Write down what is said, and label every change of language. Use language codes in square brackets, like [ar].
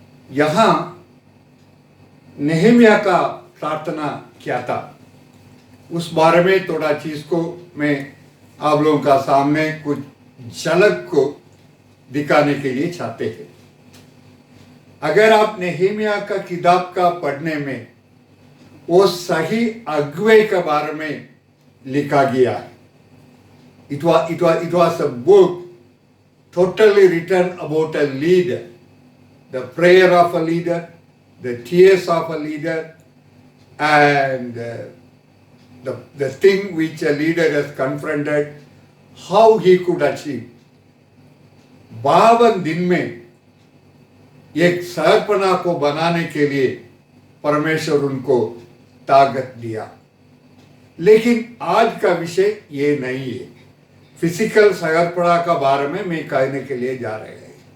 [hi] यहाँ नेहेमिया का प्रार्थना क्या था, उस बारे में थोड़ा चीज को मैं आप लोगों का सामने कुछ झलक को दिखाने के लिए चाहते हैं। अगर आप नेहेमिया का किताब का पढ़ने में वो सही अगुवाई के बारे में लिखा गया है। [en] It was a book totally written about a leader, the prayer of a leader, the tears of a leader, and the thing which a leader has confronted, how he could achieve. [hi] 52 दिन में एक सरपना को बनाने के लिए परमेश्वर उनको ताकत दिया। लेकिन आज का विषय ये नहीं है। फिजिकल सरपना का बारे में मैं कहने के लिए जा रहे हैं।